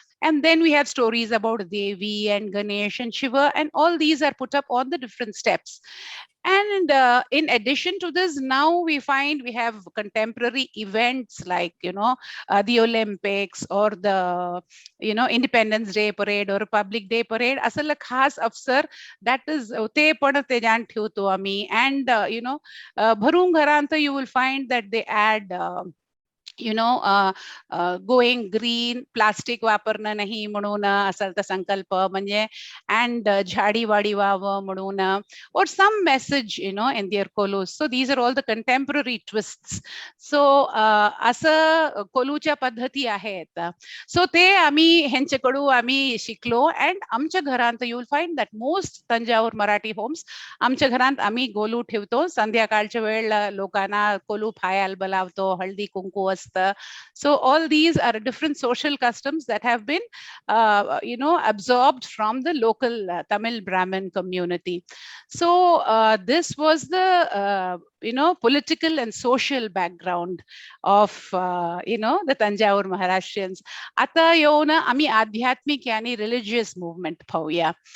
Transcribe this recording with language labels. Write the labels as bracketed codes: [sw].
[en] And then we have stories about Devi and Ganesh and Shiva, and all these are put up on the different steps. And in addition to this, now we find we have contemporary events like, you know, the Olympics or the, you know, Independence Day parade or Republic Day parade. [mr] असलं खास अवसर [en] that is [mr] ते पण त्याच्यात ठेवतो आम्ही. [en] And you know, [mr] भरून घरांत [en] you will find that they add you know going green, [mr] plastic वापरणं नाही म्हणून असा संकल्प म्हणजे, [en] and [mr] झाडी वाडी व्हावं म्हणून, [en] or some message, you know, in their kolos. So these are all the contemporary twists. [mr] So असं कोलूच्या पद्धती आहेत. So ते आम्ही ह्यांच्याकडून आम्ही शिकलो. and आमच्या घरात [en] you will find that most [mr] Thanjavur Marathi homes, आमच्या घरात आम्ही गोलू ठेवतो. संध्याकाळच्या वेळेला लोकांना कोलू खायला बोलावतो, हळदी कुंकू असतं. [en] So all these are different social customs that have been you know absorbed from the local Tamil Brahmin community. So this was the you know political and social background of you know the Tanjavur Maharashtrians. [mr] आता येऊन आम्ही आध्यात्मिक आणि religious movement पाहूया.